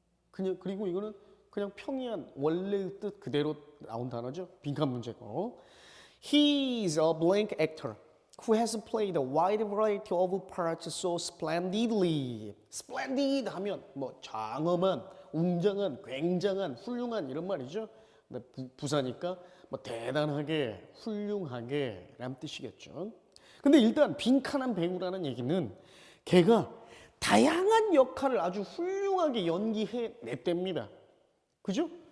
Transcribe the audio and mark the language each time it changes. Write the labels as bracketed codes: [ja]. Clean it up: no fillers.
[ko] 그리고 이거는 그냥 평이한 원래의 뜻 그대로 나온 단어죠. 빈칸 문제고. [en] He is a blank actor who has played a wide variety of parts so splendidly. [ko] splendid 하면 뭐 장엄한, 웅장한, 굉장한, 훌륭한 이런 말이죠. 근데 부사니까 뭐 대단하게, 훌륭하게 라는 뜻이겠죠. 근데 일단 빈칸한 배우라는 얘기는 걔가 다양한 역할을 아주 훌륭하게 연기해냈답니다. 그죠?